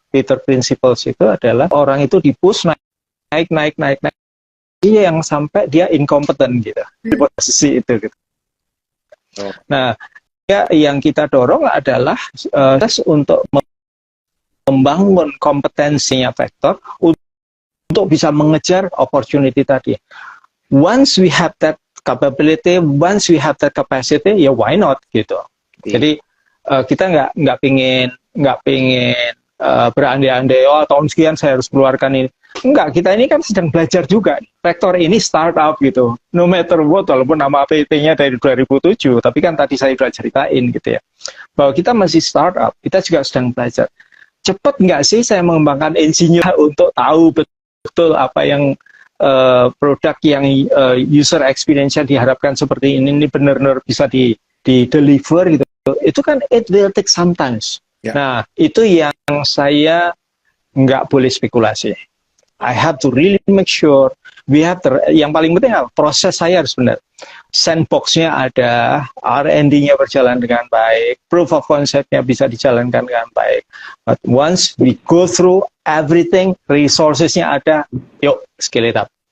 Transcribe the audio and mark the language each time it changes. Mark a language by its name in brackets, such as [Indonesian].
[Indonesian] Peter Principles itu adalah orang itu di-push naik, dia yang sampai dia incompetent gitu di posisi itu gitu. Nah, ya, yang kita dorong adalah untuk membangun kompetensinya Vector untuk bisa mengejar [English] opportunity [Indonesian] tadi. [English] Once we have that capability, once we have that capacity, [Indonesian] ya [English] why not [Indonesian] gitu. Jadi kita nggak pingin berandai-andai, oh tahun sekian saya harus keluarkan ini. Enggak, kita ini kan sedang belajar juga. Vector ini startup gitu. [English] No matter what, [Indonesian] walaupun nama PT-nya dari 2007, tapi kan tadi saya sudah ceritain gitu ya. Bahwa kita masih startup, kita juga sedang belajar. Cepat nggak sih saya mengembangkan insinyur untuk tahu betul apa yang produk yang user experience-nya diharapkan seperti ini benar-benar bisa di-deliver gitu. Itu kan [English] it will take sometimes. Yeah. [Indonesian] Nah, itu yang saya nggak boleh spekulasi. [English] I have to really make sure [Indonesian] yang paling penting proses saya harus benar. Sandbox-nya ada, R&D-nya berjalan dengan baik, proof of concept-nya bisa dijalankan dengan baik. [English] But once we go through everything, [Indonesian] resources-nya ada, yuk [English] scale it up.